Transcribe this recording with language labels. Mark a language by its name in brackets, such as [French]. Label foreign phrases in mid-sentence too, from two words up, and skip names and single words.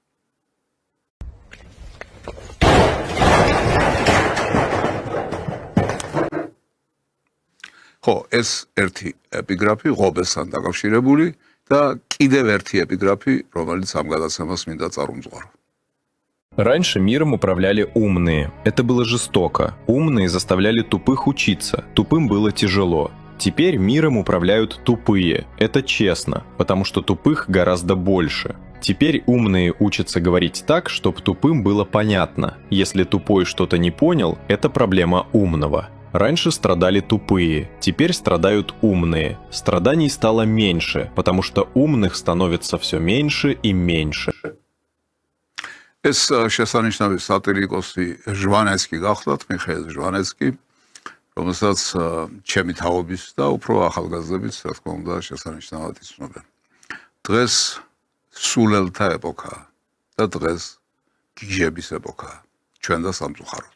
[Georgian] ხო, ეს ერთი ეპიგრაფი ღობესთან დაკავშირებული და კიდევ ერთი ეპიგრაფი, რომელიც ამ გადაცემას მინდა წარუმძღვარო. [Russian] Раньше миром управляли умные. Это было жестоко. Умные заставляли тупых учиться. Тупым было тяжело. Теперь миром управляют тупые. Это честно, потому что тупых гораздо больше. Теперь умные учатся говорить так, чтобы тупым было понятно. Если тупой что-то не понял, это проблема умного. Раньше страдали тупые, теперь страдают умные. Страданий стало меньше, потому что умных становится все меньше и меньше. [Georgian] ეს შესანიშნავი სატირიკოსი ჟვანეცკი გახლავთ, მიხეილ ჟვანეცკი, რომელსაც ჩემი თაობის და უფრო ახალგაზრდების, რა თქმა უნდა, შესანიშნავად იცნობენ. დღეს სულელთა ეპოქაა და დღეს გიჟების ეპოქაა, ჩვენ და სამწუხაროდ.